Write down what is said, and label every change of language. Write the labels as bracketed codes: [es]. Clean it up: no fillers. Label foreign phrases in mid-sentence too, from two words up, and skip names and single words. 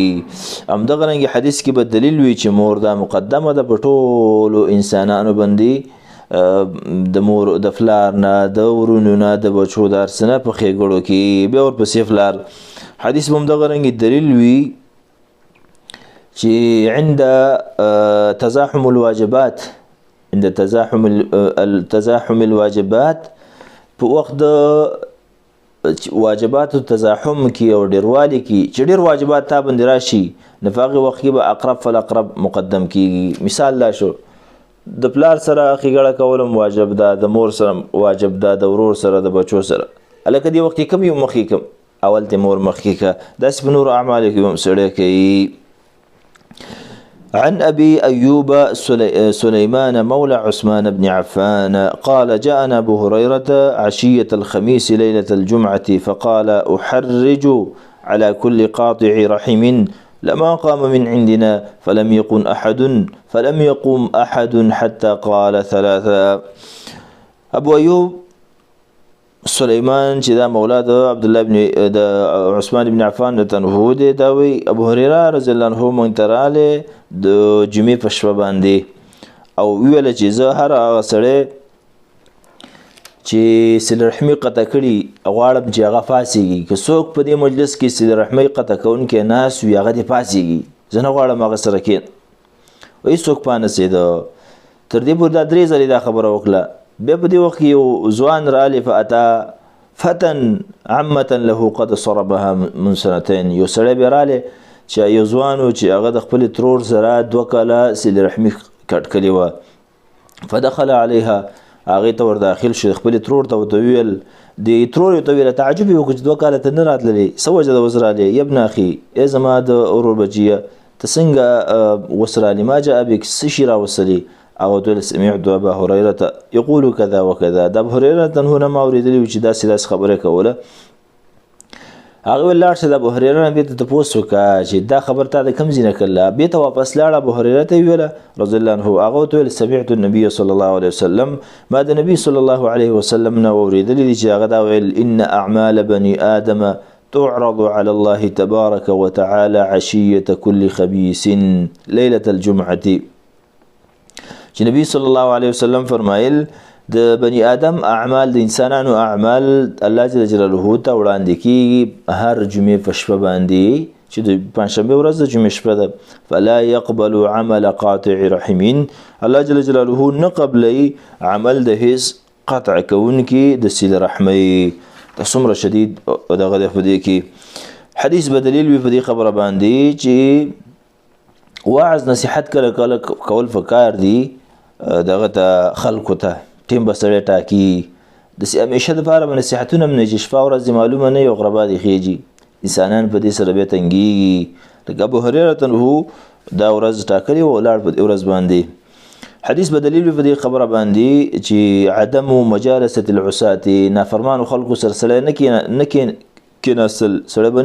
[ps] همدغه رنګه حدیث کې به دلیل وي چې مور دا مقدمه ده په ټولو انسانانو باندې، د مور د فلار نه، د ورونو نه، د بچو د هر څه نه په ښېګړو کې بیا ورپسې فلار. حدیث به همدغه رنګه دلیل وي چې [ar] عند تزاحم الواجبات، عند تزاحم الواجبات [ps] په وخت د واجباتو تزاحم کې او ډیروالي کې چې ډیر واجبات تا باندې راشي نو په هغه وخت کې به [ar] اقرب فالاقرب [ps] مقدم کیږي. مثال لا شو د پلار سره ښېګړه کول واجب ده، د مور سره واجب ده، د ورور سره، د بچو سره. هلکه دې وخت کې کوم یو مخکې کړم، اول ته مور مخکې کړه. داسې په نورو اعمالو کې هم سړی کوي. [ar] عن أبي أيوب سليمان مولى عثمان بن عفان قال جاءنا أبو هريرة عشية الخميس ليلة الجمعة فقال أحرج على كل قاطع رحم لما قام من عندنا فلم يقم أحد حتى قال ثلاثا. [ps] أبو أيوب سليمان چې دا مولا د عبد الله بن د عثمان بن عفان د تنهو دی دا وی ابو هريره [ar] رضی الله عنه [ps] مونږ ته راغلی د جمعې په شپه باندې او ویل چې زه هر هغه سړی چې صله رحمي قطع کړي غواړم چې هغه پاسېږي که څوک په دې مجلس کې صله رحمي قطع کوونکی ناست وي هغه دې پاسېږي زه نه غواړم هغه سره کښېنه هېڅوک پانسېده تر دې پورې دا 3 ځلې دا خبره وکړه بیا په دې وخت کې یو ځوان راغلی [ar] فاتا فتن عمة له قد صربها من سنتين [ps] یو سړی بیا راغلی چې یو ځوان و چې هغه د خپلې ترور سره 2 کاله صله رحمي کټ کړې وه [ar] فدخل عليها [ps] هغې ته ور داخل شو خپلې ترور ته ورته وویل د ترور ته ویله تعجب یې وکړو چې 2 کاله ته نه راتللې څه وجه ده اوس رالې [ar] یا ابن اخي [ps] ای زما د ورور بچیه ته څنګه اوس رالې [ar] ما جاء بک [ps] څه شي راوستلې او ورته [ar] سمعت ابا هريره يقول كذا وكذا [ps] د ابو هريره ته نه ما اورېدلي چې داسې خبره کوله هغه ولاړ چې د ابو هريره نه بیرته تپوس وکړه چې دا خبر تا د کوم ځای نه کړله بیرته واپس لاړ ابو هريره ته ویله [ar] رضی الله عنه [ps] هغه ورته ویل [ar] سمعت النبي صلى الله عليه وسلم [ps] ما د نبي [ar] صلى الله عليه وسلم [ps] نه اورېدلي دي چې هغه دا ویل [ar] ان اعمال بني آدم تعرض على الله تبارك وتعالى عشية كل خبيث ليلة الجمعة [ps] چې نبی [ar] صلی الله علیه وسلم [ps] فرمایل د [ar] بنی آدم [ps] اعمال د انسانانو اعمال الله [ar] جل جلاله [ps] ته وړاندې کیږي هر جمعې په شپه باندې چې د پنځشنبه ورځ د جمعې شپه ده [ar] فلا يقبل عمل قاطع رحم [ps] الله [ar] جل جلاله [ps] نه قبلي عمل د هیڅ قطع کوونکی د صله رحمي د څومره شدید دغه د فدی کې حدیث بدلیل وی په دې خبره باندې چې واعظ نصیحت کله کول فکار دی دغه ته خلکو ته ټیم به سړی ټاکي داسې همیشه دپاره به نصیحتونه هم نه چې شپه ورځ معلومه نه یو غربا دې خیږي انسانان په دې سره بیا تنګېږي لکه ابو هريره ته دا ورځ ټاکلې وه ولاړ په دې ورځ باندې حدیث به دلیل وي په دې خبره باندې چې [ar] عدم مجالسة العصاة [ps] نافرمانو خلکو سره سړی نه کېناستل سړی به